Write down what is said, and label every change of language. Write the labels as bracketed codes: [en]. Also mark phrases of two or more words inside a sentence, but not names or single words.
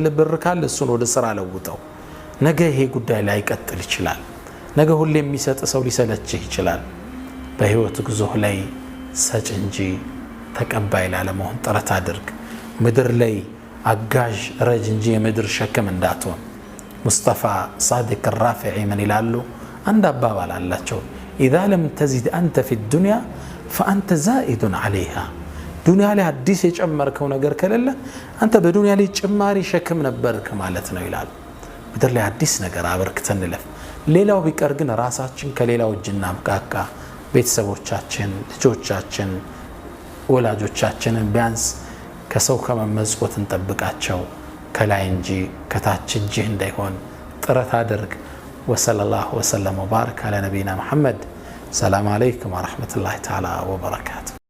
[am] ብር ካለ እሱን ወደ ስራ ለውጠው ነገ ይሄ ጉዳይ ላይ ይቀጥል ይችላል ነገ ሁሌ የሚሰጥ ሰው ሊሰለችህ ይችላል በህይወት ጉዞ ላይ ሰጭ እንጂ ተቀባይ ላለመሆን ጥረት አድርግ ምድር ላይ አጋዥ ረጅ እንጂ የምድር ሸክም እንዳትሆን ሙስጠፋ ሳዲቅ الرافعي من ይላሉ አንድ አባባል አላቸው [ar] اذا لم تزد انت في الدنيا فانت زائد عليها [am] ዱንያ ላይ አዲስ የጨመርከው ነገር ከሌለ አንተ በዱንያ ላይ ጭማሪ ሸክም ነበርክ ማለት ነው ይላል ምድር ላይ አዲስ ነገር አበርክተን እንለፍ ሌላው ቢቀር ግን ራሳችን ከሌላው እጅና አብቃቃ ቤተሰቦቻችን ልጆቻችን ወላጆቻችንን ቢያንስ ከሰው ከመመጽወት እንጠብቃቸው ከላይ እንጂ ከታች እጅህ እንዳይሆን ጥረት አድርግ [ar] وصلى الله وسلم وبارك على نبينا محمد السلام عليكم ورحمة الله تعالى وبركاته